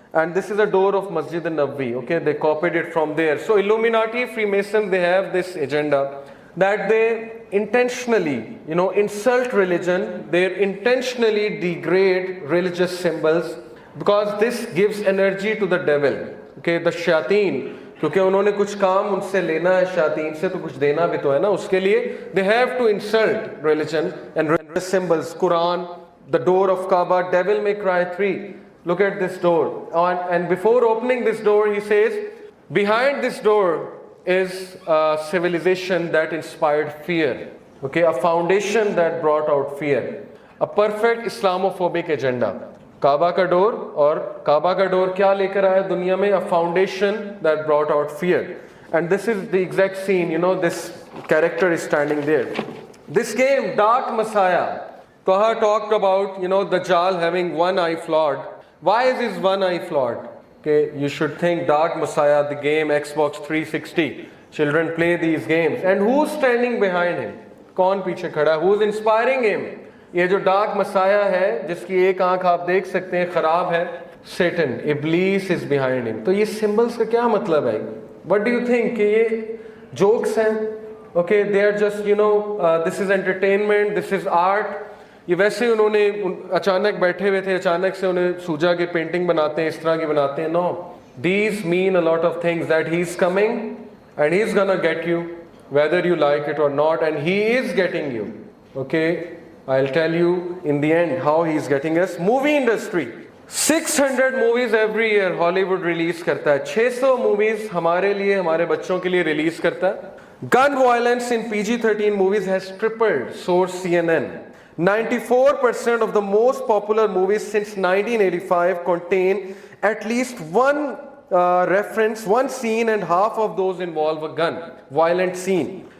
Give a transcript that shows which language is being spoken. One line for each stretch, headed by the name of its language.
English: And this is a door of Masjid an-Nabawi. Okay, they copied it from there. So Illuminati, Freemasons, they have this agenda that they intentionally, insult religion. They intentionally degrade religious symbols because this gives energy to the devil. Okay, the shayateen,
Hindi: क्योंकि उन्होंने कुछ काम उनसे लेना है, शायातीन से तो कुछ देना भी तो है ना, उसके लिए
English: they have to insult religion and religious symbols. Quran, the door of Kaaba, Devil May Cry 3. Look at this door. And before opening this door, he says, behind this door is a civilization that inspired fear. Okay, a foundation that brought out fear. A perfect Islamophobic agenda.
Hindi: काबा का door, और काबा का door क्या लेकर आया दुनिया में?
English: A foundation that brought out fear. And this is the exact scene, this character is standing there. This game, Dark Messiah, Taha talked about, Dajjal having one eye flawed. Why is his one eye flawed? Okay, you should think Dark Messiah, the game, Xbox 360. Children play these games. And who's standing behind him?
Hindi: कौन पीछे खड़ा?
English: Who's inspiring him?
Hindi: ये जो dark Messiah है जिसकी एक आंख आप देख सकते हैं खराब है,
English: Satan, Iblis is behind him.
Hindi: तो ये symbols का क्या मतलब है?
English: What do you think?
Hindi: कि ये jokes हैं?
English: Okay, they are just this is entertainment, this is art.
Hindi: ये वैसे उन्होंने अचानक बैठे हुए थे, अचानक से उन्हें सूझा कि पेंटिंग बनाते हैं, इस तरह की बनाते हैं.
English: No, these mean a lot of things, that he is coming and he is gonna get you whether you like it or not, and he is getting you. Okay, I'll tell you in the end how he is getting us. Movie industry, 600 movies every year Hollywood release करता है.
Hindi: 600 movies हमारे लिए, हमारे बच्चों के लिए release करता है.
English: Gun violence in PG-13 movies has tripled, source CNN. 94% of the most popular movies since 1985 contain at least one reference, one scene, and half of those involve a gun violent scene.